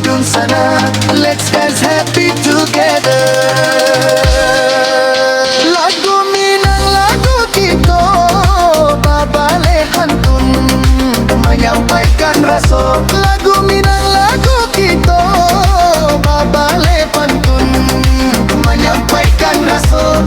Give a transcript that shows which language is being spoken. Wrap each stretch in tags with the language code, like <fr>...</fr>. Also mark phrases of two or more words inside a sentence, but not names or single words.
<en>sana, let's dance happy together.</en> <min>Lagu Minang lagu kita, babale hantun</min> <id>menyampaikan rasa.</id> <min>Lagu Minang lagu kita, babale pantun</min> <id>menyampaikan rasa.</id>